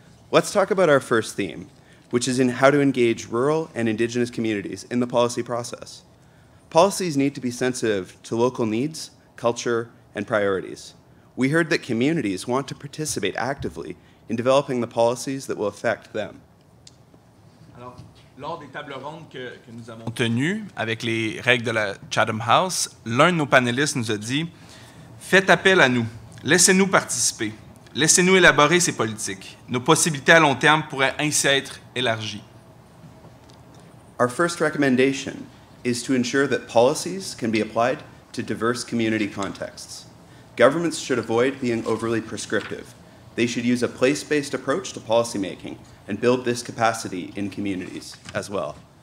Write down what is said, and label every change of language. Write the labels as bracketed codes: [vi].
[en] Let's talk about our first theme, which is in how to engage rural and Indigenous communities in the policy process. Policies need to be sensitive to local needs, culture, and priorities. We heard that communities want to participate actively in developing the policies that will affect them. [fr] Lors des tables rondes que nous avons tenues avec les règles de la Chatham House, l'un de nos panélistes nous a dit « Faites appel à nous, laissez-nous participer, laissez-nous élaborer ces politiques. Nos possibilités à long terme pourraient ainsi être élargies. » [en] Our first recommendation is to ensure that policies can be applied to diverse community contexts. Governments should avoid being overly prescriptive. They should use a place-based approach to policymaking and build this capacity in communities as well.